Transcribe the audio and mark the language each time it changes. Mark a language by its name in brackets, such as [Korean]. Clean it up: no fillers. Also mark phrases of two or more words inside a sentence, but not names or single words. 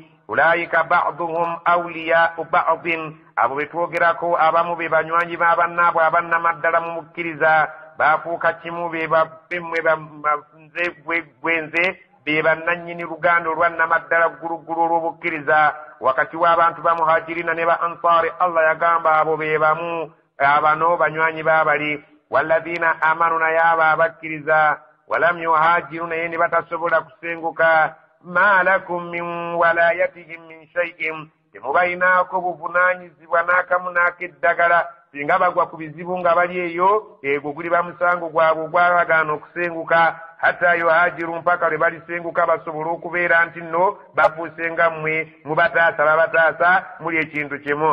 [Arabic] أولئك بعضهم أولياء بعض [Ganda] abo be twogerako abamu be banywanyi b'abannaabwe abannamaddala mu mukkiriza baafuuka kimu be baffemmwe gwenze be bannannyini luganda olwannamaddala gguluggulu olw'obukkiriza wakati w'abantu ba muhajirina ne ba ansaari. Allah yagamba abo be bamu abano banywanyi baabali. [Arabic] والذين آمنوا [Ganda] naye abo abakkiriza [Arabic] ولم يهاجروا [Ganda] naye ne batasobola kusenguka [Arabic] ما لكم من ولايتهم من شيء [Ganda] temubalinaako buvunaanyizibwa n'akamu n'akeddagala singa bagwa ku bizibu nga bali eyo egwo guli bamusango gwabwe ogwalagaana okusenguka [Arabic] حتى يهاجروا [Ganda] mpaka lwe balisenguka basobole okubeera nti nno bafuuse nga mmwe mubataasa babataasa muli ekintu kimu.